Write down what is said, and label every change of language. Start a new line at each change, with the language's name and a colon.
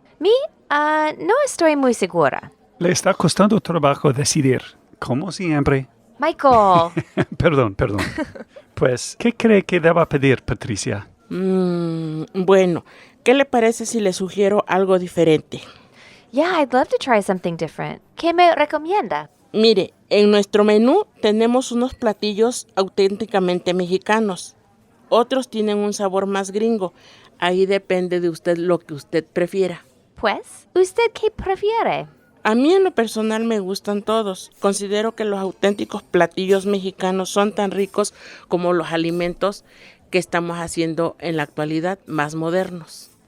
Spanish: ¿Me? No estoy muy segura. Le está costando trabajo decidir, como siempre. Michael. Perdón. Pues, ¿qué cree que deba pedir, Patricia? Bueno, ¿qué le parece si le sugiero algo diferente?
English: Yeah, I'd love to try something different.
Spanish: ¿Qué me recomienda? Mire, en nuestro menú tenemos unos platillos auténticamente mexicanos. Otros tienen un sabor más gringo. Ahí depende de usted lo que usted prefiera. Pues, ¿usted qué prefiere? A mí en lo personal me gustan todos. Considero que los auténticos platillos mexicanos son tan ricos como los alimentos que estamos haciendo en la actualidad más modernos.